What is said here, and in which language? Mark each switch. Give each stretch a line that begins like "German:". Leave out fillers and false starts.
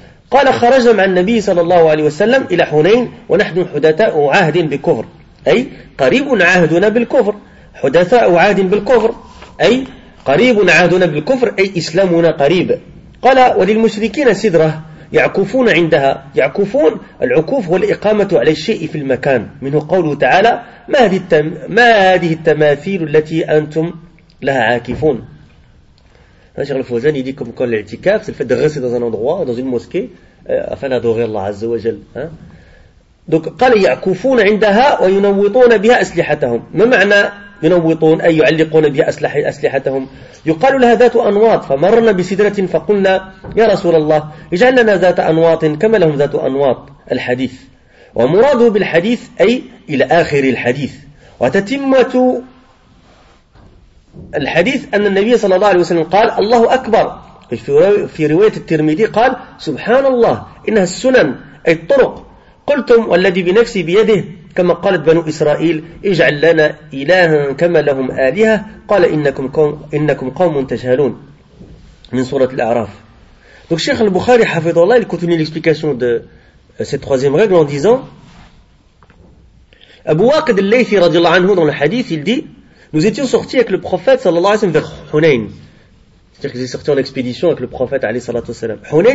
Arabic: قال خرجنا مع النبي صلى الله عليه وسلم إلى حنين ونحن حدثاء عهد بكفر أي قريب عهدنا بالكفر حدثاء عهد بالكفر أي قريب عهدنا بالكفر أي إسلامنا قريب قال وللمشركين سدرة يعكفون عندها يعكفون العكوف والإقامة على الشيء في المكان منه قوله تعالى ما هذه التماثيل التي أنتم لها عاكفون.
French: Cheikh al-Fawzan dit comme quoi l'i'tikaf c'est le fait de rester dans un endroit, dans une mosquée afin d'adorer Allah Azza wa Jal.
Arabic: Donc قال يعكفون عندها وينوطون بها أسلحتهم. ما معنى ينوطون أي يعلقون بها أسلحتهم؟ يقال لها ذات أنواط فمرنا بسدرة فقلنا يا رسول الله اجعل لنا ذات أنواط كما لهم ذات أنواط الحديث ومراده بالحديث أي إلى آخر الحديث وتتمة الحديث أن النبي صلى الله عليه وسلم قال الله أكبر في رواية الترمذي قال سبحان الله إنها السنن أي الطرق قلتم والذي بنفسي بيده كما قالت بنو إسرائيل اجعل لنا إلها كما لهم آلهة قال إنكم قوم تجهلون من سورة الأعراف.
French: Donc Cheikh al-Bukhari hafidhullah il continue l'explication de cette troisième règle en disant Abu Waqid al-Laythi radiallahu anhu dans le hadith il dit nous étions sortis avec le prophète sallallahu alayhi wa sallam vers Hunayn, c'est-à-dire qu'ils étaient sortis en expédition avec le prophète alayhi sallallahu alayhi wa sallam.